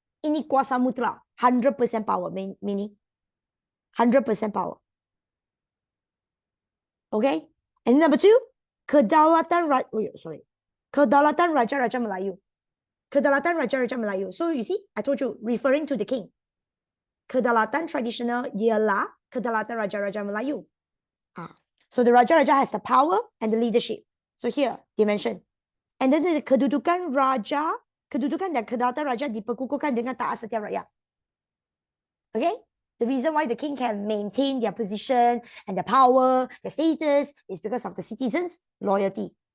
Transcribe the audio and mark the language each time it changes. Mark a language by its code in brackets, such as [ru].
[ms] Ini kuasa mutlak, [en] 100% power, meaning 100% power. Okay, and number 2, [ms] kedaulatan Raja Melayu. Kedaulatan Raja Melayu. [en] So you see, I told you, referring to the king. [ms] Kedaulatan traditional ialah kedaulatan Raja Melayu. [en] So the Raja has the power and the leadership. So here they mention. And then the [ms] kedudukan dan kedaulatan Raja diperkukuhkan dengan taat setiap rakyat. Okay? [en] The reason why the king can maintain their position and the power, their status, is because of the citizens' loyalty.